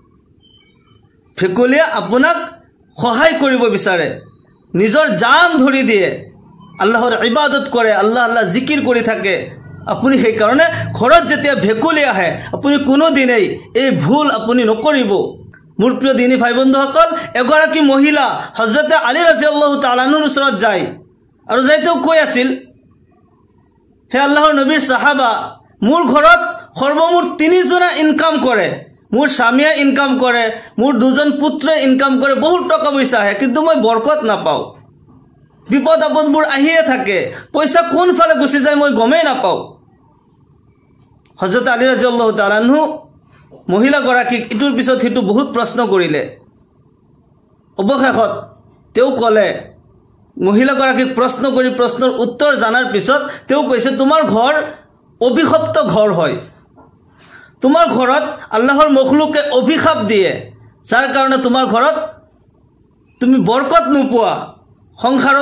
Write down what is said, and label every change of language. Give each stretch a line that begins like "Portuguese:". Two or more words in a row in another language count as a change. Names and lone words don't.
Assamese: ভেকুলিয়ে আপোনাক সহায় কৰিব বিচাৰে নিজৰ জান ধৰি দিয়ে আল্লাহৰ ইবাদত কৰে আল্লাহ আল্লাহ জিকিৰ কৰি থাকে আপুনি সেই কাৰণে ঘৰত যেতিয়া ভেকুলি আহে আপুনি কোনো দিনেই এই ভুল আপুনি নকৰিব মোৰ প্ৰিয় দিনী ভাই বন্ধুসকল এগৰাকী মহিলা হযরত আলী
Arabic: رضي الله تعالى عنه
Assamese: ওচৰত যায় আৰু যাইতেও কৈ আছিল হে আল্লাহৰ নবীৰ সাহাবা মোৰ ঘৰত সৰ্বমুঠ 3 জনা ইনকাম কৰে মোৰ স্বামীয়ে ইনকাম কৰে মোৰ দুজন পুত্ৰই ইনকাম কৰে বহুত টকা পইচা আহে কিন্তু মই বৰকত নাপাওঁ বিপদ আপদবোৰ আহিয়ে থাকে পইচা কোন ফালে গুচি যায় মই গমেই নাপাওঁ হযরত আলী
Arabic: رضي الله تعالى عنه
Assamese: মহিলা গৰাকীক ইটোৰ পিছত হিটো বহুত প্ৰশ্ন কৰিলে অৱশেষত তেও কলে মহিলা গৰাকীক প্ৰশ্ন কৰি প্ৰশ্নৰ উত্তৰ জানাৰ পিছত তেও কৈছে তোমাৰ ঘৰ অভিশপ্ত ঘৰ হয় তোমাৰ ঘৰত আল্লাহৰ মখলুকে অভিশাপ দিয়ে যাৰ কাৰণে তোমাৰ ঘৰত তুমি বৰকত নোপোৱা সংসাৰত